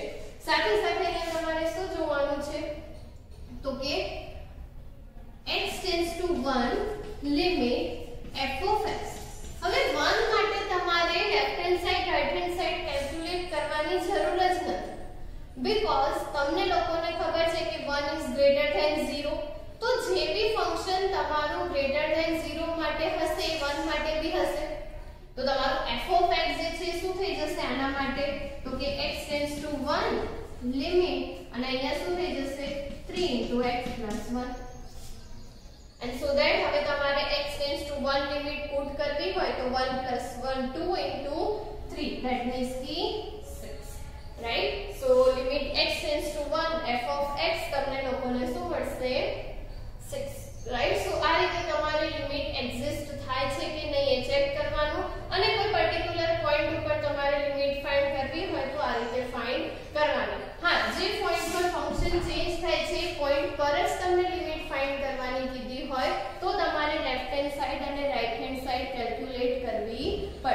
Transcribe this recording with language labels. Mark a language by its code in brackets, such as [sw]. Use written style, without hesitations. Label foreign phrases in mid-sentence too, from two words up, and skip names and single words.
[gu] સાથે સાથે અહીંયા તમારે શું જોવાનું છે તો કે x → 1 [en] limit f of x. [gu] હવે 1 માટે તમારે [en] left hand side right hand side [gu] કેલ્ક્યુલેટ કરવાની જરૂર જ નથી, because તમને લોકોને ખબર છે કે 1 [en] is greater than 0. [gu] તો જે બી ફંક્શન તમારું [en] greater than 0 [gu] માટે હશે 1 માટે બી હશે. તો તમારું [en] f of x [gu] જે છે શું થઈ જશે આના માટે તો કે x → 1 લિમિટ અને અહીંયા શું થઈ જશે 3 * x + 1. [en] and so that [gu] હવે તમારે x → 1 લિમિટ પુટ કરવી હોય તો 1 + 1 2 * 3 [en] that means [gu] કે 6, right. [en] so limit x → 1 f of x [gu] તમને લોકોને શું મળશે [en] 6, right. [gu] so આ રીતે તમારી લિમિટ એક્ઝિસ્ટ થાય છે કે નહીં એ ચેક કરવાનું અને કોઈ [en] particular point [gu] ઉપર તમારે [en] limit find [gu] કરવી હોય તો આ રીતે ફાઇન્ડ કરવાની. હા, જે પોઈન્ટ પર [en] function change [gu] થાય છે પોઈન્ટ પર જ તમને [en] limit find [gu] કરવાની કીધી હોય તો તમારે [en] left hand side and right hand side [gu] કેલ્ક્યુલેટ કરવી પડે.